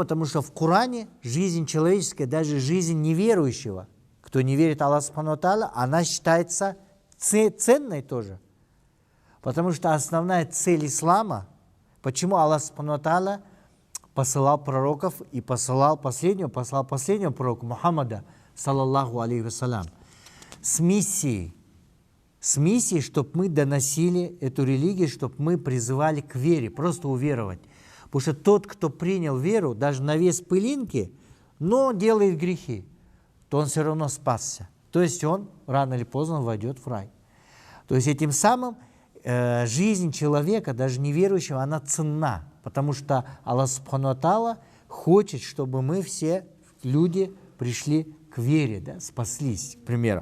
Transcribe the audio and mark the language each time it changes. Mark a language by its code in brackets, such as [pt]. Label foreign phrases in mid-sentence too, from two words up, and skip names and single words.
[ru] Потому что в Коране жизнь человеческая, даже жизнь неверующего, кто не верит Аллаху [ar] سبحانه وتعالى, [ru] она считается ценной тоже. Потому что основная цель ислама, почему Аллах [ar] سبحانه وتعالى [ru] посылал пророков и послал последнего пророка Мухаммада, [ar] صلى الله عليه وسلم, [ru] с миссией, чтобы мы доносили эту религию, чтобы мы призывали к вере, просто уверовать. Потому что тот, кто принял веру, даже на вес пылинки, но делает грехи, то он все равно спасся. То есть он рано или поздно войдет в рай. То есть этим самым жизнь человека, даже неверующего, она ценна, потому что Аллах [ar] سبحانه وتعالى [ru] хочет, чтобы мы все люди пришли к вере, да, спаслись, к примеру.